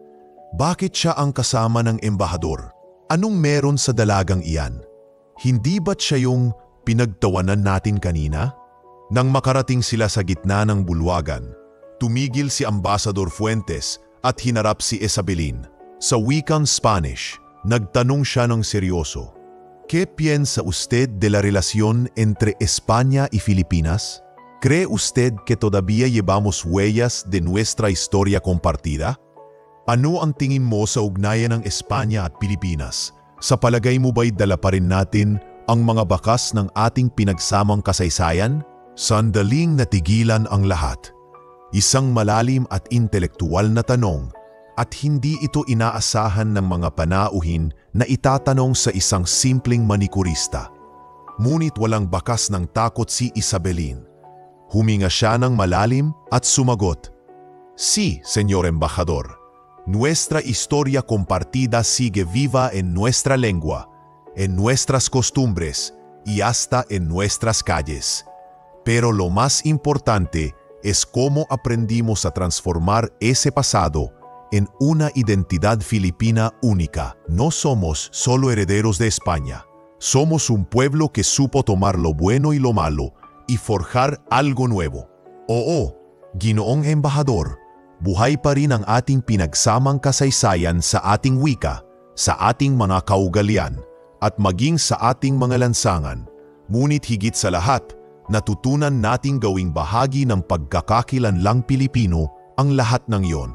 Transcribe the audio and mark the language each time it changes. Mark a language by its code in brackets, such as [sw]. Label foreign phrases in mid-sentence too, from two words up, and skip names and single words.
[tl] Bakit siya ang kasama ng embahador? Anong meron sa dalagang iyan? Hindi ba't siya yung pinagtawanan natin kanina? Nang makarating sila sa gitna ng bulwagan, tumigil si Ambassador Fuentes at hinarap si Isabelin. Sa wikang Spanish, nagtanong siya ng seryoso. [es] ¿Qué piensa usted de la relación entre España y Filipinas? ¿Cree usted que todavía llevamos huellas de nuestra historia compartida? [tl] Ano ang tingin mo sa ugnayan ng Espanya at Pilipinas? Sa palagay mo ba'y dala pa rin natin ang mga bakas ng ating pinagsamang kasaysayan? Sandaling natigilan ang lahat. Isang malalim at intelektual na tanong at hindi ito inaasahan ng mga panauhin na itatanong sa isang simpleng manikurista. Ngunit walang bakas ng takot si Isabelin. Huminga siya ng malalim at sumagot. [es] Sí, señor embajador. Nuestra historia compartida sigue viva en nuestra lengua, en nuestras costumbres y hasta en nuestras calles. Pero lo más importante es cómo aprendimos a transformar ese pasado en una identidad filipina única. No somos solo herederos de España. Somos un pueblo que supo tomar lo bueno y lo malo y forjar algo nuevo. [tl] Oo, Ginoong Embahador, buhay pa rin ang ating pinagsamang kasaysayan sa ating wika, sa ating mga kaugalian, at maging sa ating mga lansangan. Ngunit higit sa lahat, natutunan nating gawing bahagi ng pagkakakilanlang Pilipino ang lahat ng iyon.